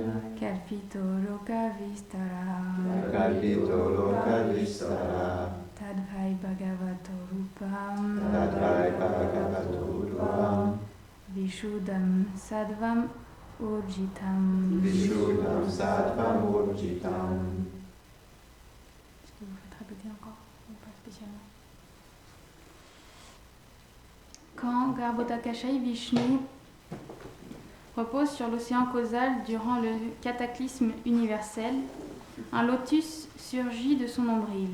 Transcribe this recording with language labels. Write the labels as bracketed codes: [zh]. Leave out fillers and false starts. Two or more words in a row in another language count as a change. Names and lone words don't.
[sa] Kalpito Loka Vistara Kalpito Loka Vistara Tadvai Bhagavato Rupam Tadvai Bhagavato Rupam Vishuddham Sadvam Urjitam. Vishuddham Sattvam Urjitam. [fr] Est-ce que vous faites répéter encore ou pas spécialement? Quand Garbhodakashai Vishnu repose sur l'océan causal durant le cataclysme universel, un lotus surgit de son nombril.